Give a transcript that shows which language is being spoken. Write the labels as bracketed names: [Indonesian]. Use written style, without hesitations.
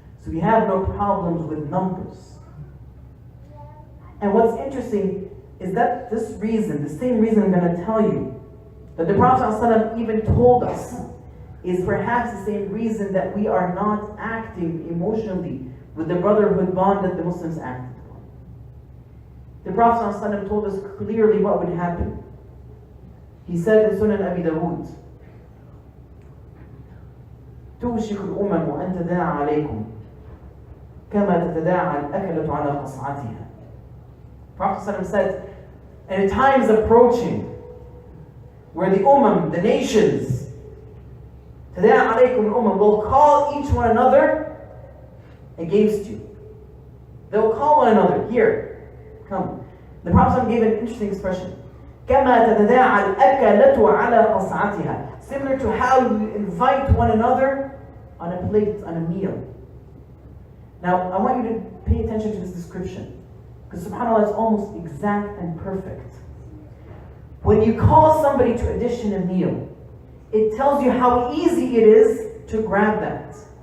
[English] So we have no problems with numbers. And what's interesting is that this reason, the same reason I'm going to tell you, that the Prophet ﷺ even told us, is perhaps the same reason that we are not acting emotionally with the brotherhood bond that the Muslims acted on. The Prophet ﷺ told us clearly what would happen. He said in Sunan Abi Dawood, [Arabic] توشك الأمم أن تداعى عليكم كما تتداعى الأكلة على قصعتها. [English] Prophet ﷺ said, and a time is approaching where the the nations, [Arabic] تداعى عليكم الأمم, [English] will call each one another against you. They'll call one another, here, come. The Prophet ﷺ gave an interesting expression. [Arabic] كما تتداعى الأكلة على قصعتها. [English] Similar to how you invite one another on a plate, on a meal. Now, I want you to pay attention to this description, because subhanAllah, it's almost exact and perfect. When you call somebody to a dish in a meal, it tells you how easy it is to grab that.